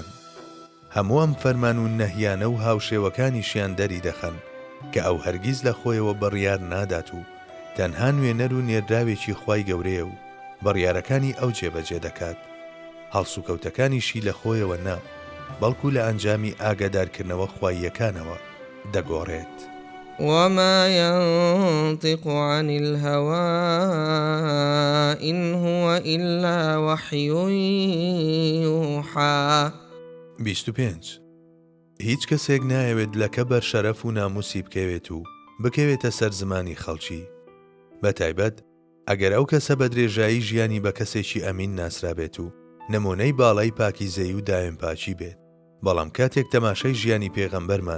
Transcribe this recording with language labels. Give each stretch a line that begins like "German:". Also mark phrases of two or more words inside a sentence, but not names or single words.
Central Kurdish: هەموو ئەم فەرمان و نەهیانە و هاوشێوەکانیشیان دەری دەخەن کە ئەو هەرگیز لە خۆیەوە بڕیار نادات و تەنها نوێنەر و نێردراوێکی خوای گەورەیە و بڕیارەکانی ئەو جێبەجێ دەکات، هەڵسوکەوتەکانیشی لە خۆیەوە نا، بەڵکو لە ئەنجامی ئاگادارکردنەوە خواییەکانەوە دەگۆڕێت.
Arabic: وما ينطق عن الهوى إن هو إلا وحي يوحى.
Central Kurdish: 25. هیچ کەسێک نایەوێت لە کەبەر شەرەف و ناموسی بکەوێت و بکەوێتە سەر زمانی خەڵکی، بە تایبەت ئەگەر ئەو کەسە بە درێژایی ژیانی بە کەسێکی ئەمین ناسرابێت و نمونەی باڵای پاکیزەی و دایم پاچی بێت، بەڵام کاتێک تەماشای ژیانی پێغەمبەرمان